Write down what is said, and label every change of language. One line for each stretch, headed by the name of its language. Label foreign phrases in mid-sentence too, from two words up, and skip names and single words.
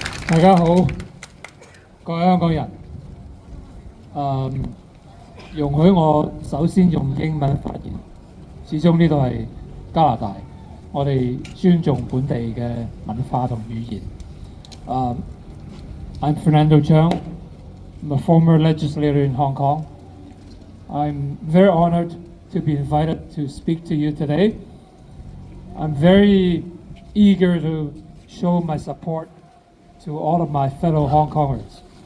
Cantonese: 大家好，各位香港人，容許我首先用英文發言。始終呢度係加拿大，我哋尊重本地嘅文化同語言。
English: I'm Fernando Cheung. I'm a former legislator in Hong Kong. I'm very honored to be invited to speak to you today. I'm very eager to show my support to all of my fellow Hong Kongers.